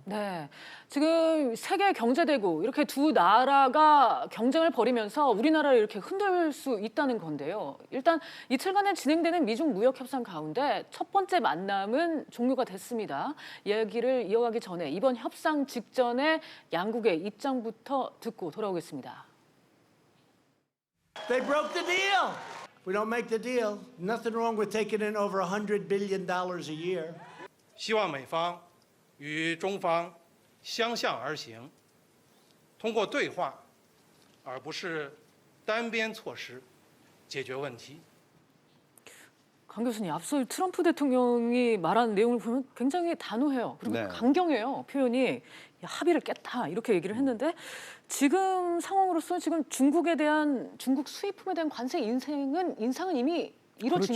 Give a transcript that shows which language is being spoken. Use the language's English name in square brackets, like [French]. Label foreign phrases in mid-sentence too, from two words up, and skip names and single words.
[Korean] 네, 지금 세계 경제대국 이렇게 두 나라가 경쟁을 벌이면서 우리나라를 이렇게 흔들 수 있다는 건데요. 일단 이틀간에 진행되는 미중 무역 협상 가운데 첫 번째 만남은 종료가 됐습니다. 이야기를 이어가기 전에 이번 협상 직전에 양국의 입장부터 듣고 돌아오겠습니다. [English] They broke the deal. We don't make the deal. Nothing wrong with taking in over $100 billion a year. [Chinese] 希望美方与中方相向而行，通过对话，而不是单边措施解决问题。 [Korean] 강 교수님, 앞서 트럼프 대통령이 말한 내용을 보면 굉장히 단호해요. 그리고 네. 강경해요. 표현이 야, 합의를 깼다 이렇게 얘기를 했는데 지금 상황으로서 지금 중국에 대한 중국 수입품에 대한 관세 인상은 이미 이루어진